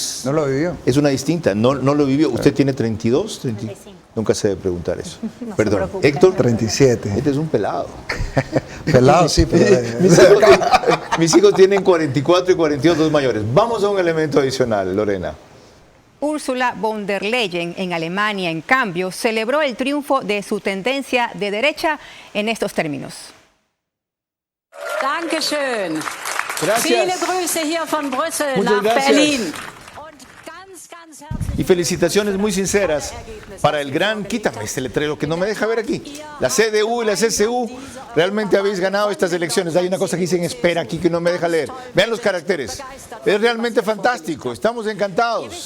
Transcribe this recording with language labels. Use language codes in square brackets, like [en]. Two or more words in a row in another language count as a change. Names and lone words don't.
[es] no lo vivió. Es una distinta, no lo vivió. ¿Usted tiene 32? 35. Nunca se debe preguntar eso. No perdón. Héctor, 37. Este es un pelado. Pelado, sí, pero... mis hijos tienen 44 y 42, dos mayores. Vamos a un elemento adicional, Lorena. Ursula von der Leyen en Alemania, en cambio, celebró el triunfo de su tendencia de derecha en estos términos. [de] Dankeschön. [es] Gracias. [de] Viele Grüße hier von Brüssel [es] Muchas [de] nach [es] gracias. [de] Berlin. [es] Y felicitaciones muy sinceras para el gran, quítame este letrero que no me deja ver aquí, la CDU y la CSU, realmente habéis ganado estas elecciones. Hay una cosa que dicen espera aquí que no me deja leer. Vean los caracteres, es realmente fantástico, estamos encantados.